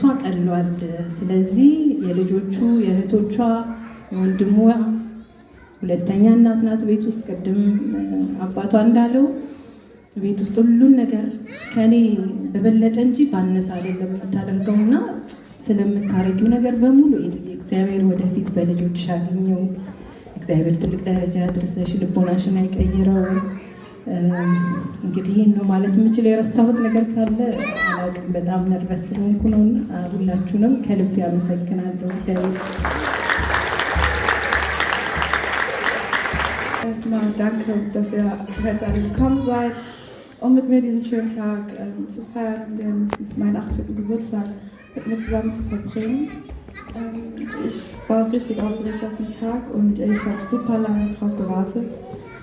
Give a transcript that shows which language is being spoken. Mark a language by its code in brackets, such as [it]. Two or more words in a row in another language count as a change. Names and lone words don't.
[am] ቀሏል። ስለዚህ የልጆቹ የእህቶቿ የወንድሟ ሁለተኛ እናት ናት ቤት ውስጥ። ቅድም አባቷ እንዳለው ቤት ውስጥ ሁሉን ነገር ከኔ በበለጠ እንጂ ባነሳ አይደለም የምታደርገው እና ስለምታረጊው ነገር በሙሉ እግዚአብሔር ወደፊት በልጆች ያገኘው እግዚአብሔር ትልቅ ደረጃ ያድርሰሽ፣ ልቦናሽን አይቀይረው። እንግዲህ ይህን ነው ማለት የምችለው። የረሳሁት ነገር ካለ አላውቅም። በጣም ነርቨስ ስለሆንኩ ነው። ሁላችሁንም ከልብ ያመሰግናለሁ። እግዚአብሔር [de] Erstmal danke, dass ihr heute alle gekommen seid, um mit mir diesen schönen Tag zu feiern, meinen 18. Geburtstag mit mir zusammen zu verbringen. Ich war richtig aufgeregt auf den Tag und ich habe super lange drauf gewartet.